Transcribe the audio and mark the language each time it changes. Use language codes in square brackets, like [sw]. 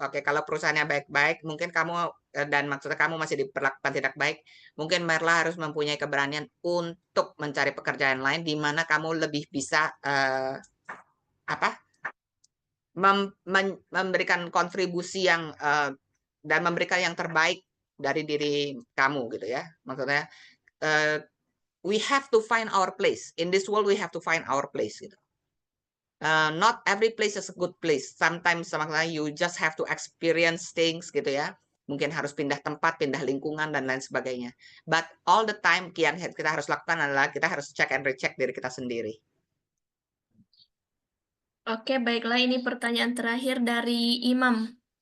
[id] Oke, kalau perusahaannya baik-baik, mungkin kamu dan maksudnya kamu masih diperlakukan tidak baik, mungkin Merla harus mempunyai keberanian untuk mencari pekerjaan lain di mana kamu lebih bisa memberikan kontribusi yang dan memberikan yang terbaik dari diri kamu gitu ya. [en] Maksudnya we have to find our place in this world. We have to find our place gitu. Not every place is a good place. Sometimes maksudnya you just have to experience things gitu ya. [id] Mungkin harus pindah tempat, pindah lingkungan dan lain sebagainya. [en] But all the time [id] yang kita harus lakukan adalah kita harus check and recheck diri kita sendiri. Oke, baiklah, ini pertanyaan terakhir dari Imam.